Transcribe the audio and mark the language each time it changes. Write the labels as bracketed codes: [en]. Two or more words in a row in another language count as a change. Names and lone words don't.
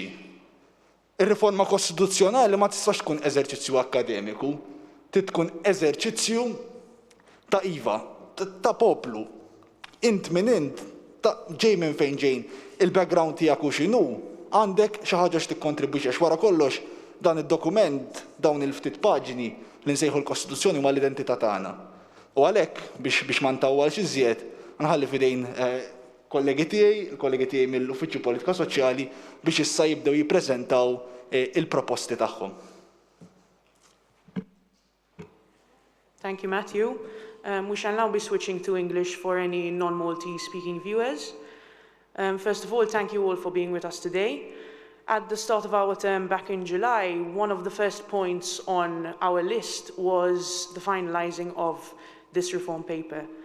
[mt] Ir-riforma kostituzzjonali ma tistax tkun eżerċizzju akademiku, tkun eżerċizzju ta' iva, ta' poplu, int minn int, ġej minn fejn ġejn, il-background tiegħek u x'inhu, għandek xi ħaġa x'tikkontribwixxi għax wara kollox dan id-dokument, dawn il-ftit paġni li nsejħu l-Kostituzzjoni huma l-identità tagħna. U għalhekk biex ma ntawwalx iżjed, nħalli f'idejn kollegi tiegħi mill-Uffiċċju Politika Soċjali biex issa jibdew jippreżentaw il-proposti tagħhom. [en] Thank you, Matthew. We shall now be switching to English for any non-Maltese speaking viewers. First of all, thank you all for being with us today. At the start of our term back in July, one of the first points on our list was the finalizing of this reform paper.